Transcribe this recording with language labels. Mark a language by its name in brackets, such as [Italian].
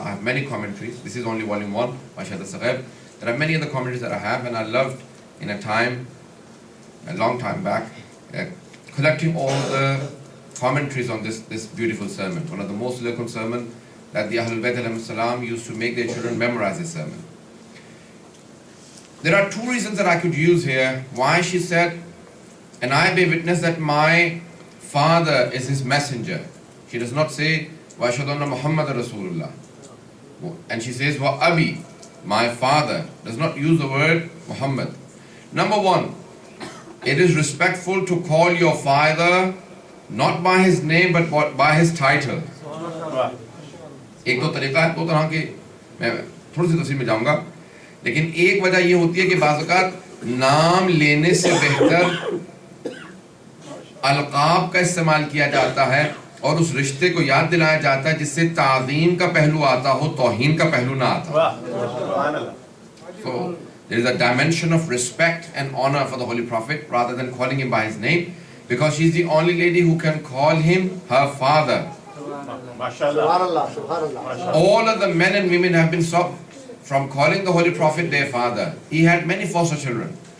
[English] I have many commentaries. This is only volume 1 by Shahid Saghib. There are many other commentaries that I have, and I loved in a long time back, collecting all the commentaries on this beautiful sermon. One of the most eloquent sermon that the Ahlul Bayt alayhim salam used to make their children memorize this sermon. There are 2 reasons that I could use here why she said, and I bear witness that my father is his messenger. She does not say [Arabic] وَأَشْهَدُ أَنَّ مُحَمَّدَ رَسُولُ اللَّهِ. [English] And she says وَأَبِي, my father. Does not use the word Muhammad. Number 1, it is respectful to call your father not by his name but by his title. [Urdu] ایک 2 طریقہ ہے, 2 طرح کی میں تھوڑی سی تفصیل میں جاؤں گا, لیکن ایک وجہ یہ ہوتی ہے کہ بعض اوقات نام لینے سے بہتر القاب کا استعمال کیا جاتا ہے اور اس رشتے کو یاد دلایا جاتا ہے جس سے تعظیم کا پہلو آتا ہو, توہین کا پہلو نہ آتا. [English] So there is a dimension of respect and honor for the Holy Prophet rather than calling him by his name, because she is the only lady who can call him her father. All of the men and women have been from calling the Holy Prophet their father. He had many foster children.